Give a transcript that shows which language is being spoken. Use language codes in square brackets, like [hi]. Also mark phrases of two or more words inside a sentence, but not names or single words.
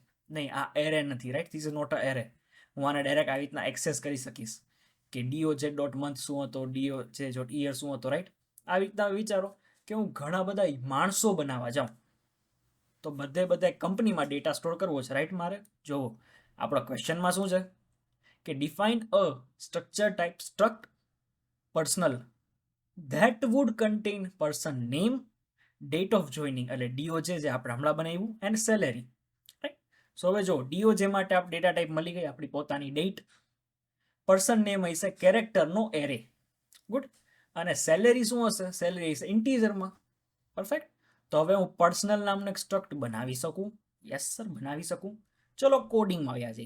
[gu] નહીં, આ એરે નથી, રાઈટ. [en] this is not a array. [gu] હું આને ડાયરેક્ટ આવી રીતના એક્સેસ કરી શકીશ કે [en] DOJ dot month [gu] શું હતો, [en] DOJ dot year [gu] શું હતો, રાઈટ. આવી રીતના વિચારો કે હું ઘણા બધા માણસો બનાવવા જાઉં તો બધે કંપનીમાં ડેટા સ્ટોર કરવો છે, રાઈટ. મારે જોવો આપણા ક્વેશ્ચનમાં શું છે કે [en] define a structure type struct personal that would contain person name, date of joining [gu] એટલે DOJ જે આપણે હમણાં બનાવ્યું, [en] and salary, [gu] રાઈટ. સો હવે જો DOJ માટે આપણે [en] data type [gu] મળી ગઈ આપણી પોતાની ડેટ. [en] person name [gu] હશે કેરેક્ટરનો એરે. ગુડ. અને સેલેરી શું હશે? સેલેરી હશે ઇન્ટીજરમાં. પરફેક્ટ. તો હવે હું પર્સનલ નામનો એક સ્ટ્રક્ટ બનાવી શકું. [en] yes sir, [gu] બનાવી શકું. ચલો કોડિંગમાં આવ્યા જઈએ.